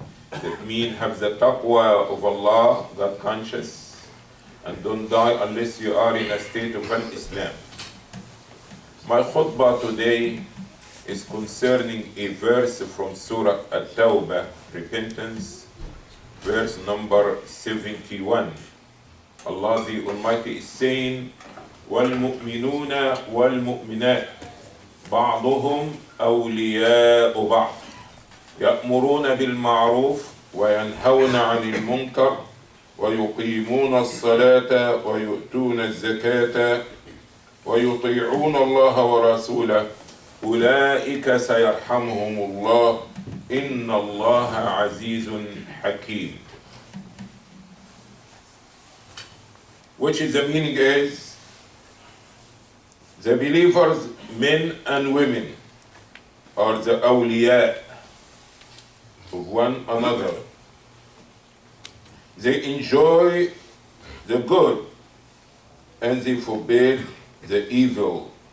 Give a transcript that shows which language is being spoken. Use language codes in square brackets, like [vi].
[en] That means have the taqwa of Allah, God conscious, and don't die unless you are in a state of Islam. My khutbah today is concerning a verse from Surah At-Tawbah, Repentance, verse number 71. Allah the Almighty is saying, [ar] وَالْمُؤْمِنُونَ وَالْمُؤْمِنَاتِ بَعْضُهُمْ أَوْلِيَاءُ بَعْضٍ يَأْمُرُونَ بِالْمَعْرُوفِ وَيَنْهَوْنَ عَنِ الْمُنْكَرِ وَيُقِيمُونَ الصَّلَاةَ وَيُؤْتُونَ الزَّكَاةَ وَيُطِيعُونَ اللَّهَ وَرَسُولَهُ أُولَئِكَ سَيَرْحَمُهُمُ اللَّهُ إِنَّ اللَّهَ عَزِيزٌ حَكِيمٌ. [en] Which is the meaning is, the believers, men and women, are the awliya of one another. They enjoy the good and they forbid the evil.